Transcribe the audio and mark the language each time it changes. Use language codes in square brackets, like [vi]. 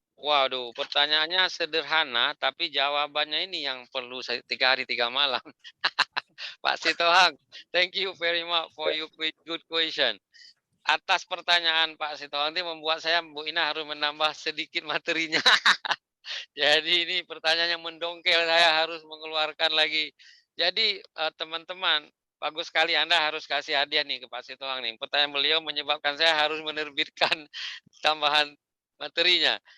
[id] Waduh, pertanyaannya sederhana, tapi jawabannya ini yang perlu 3 hari 3 malam. [en] Pak Sitohang, thank you very much for your good question. [id] Atas pertanyaan Pak Sitohang ini membuat saya, Bu Ina, harus menambah sedikit materinya. Jadi ini pertanyaan yang mendongkel, saya harus mengeluarkan lagi. Jadi teman-teman, bagus sekali Anda harus kasih hadiah nih ke Pak Sitohang nih. Pertanyaan beliau menyebabkan saya harus menerbitkan tambahan materinya.